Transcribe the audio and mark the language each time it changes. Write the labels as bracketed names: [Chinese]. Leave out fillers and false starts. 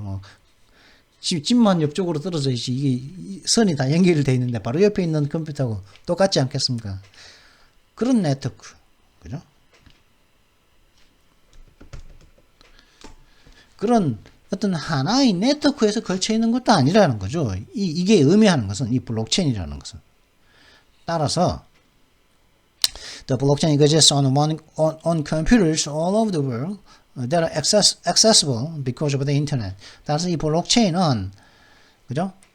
[Korean] 뭐 집만 옆쪽으로 떨어져 있지 이게 선이 다 연결돼 있는데 바로 옆에 있는 컴퓨터하고 똑같지 않겠습니까? 그런 네트워크 그죠? 그런 어떤 하나의 네트워크에서 걸쳐 있는 것도 아니라는 거죠. 이게 의미하는 것은 이 블록체인이라는 것은. 따라서 [English] the blockchain exists on computers all over the world that are accessible because of the internet. [Korean] 따라서 이 블록체인은 그죠?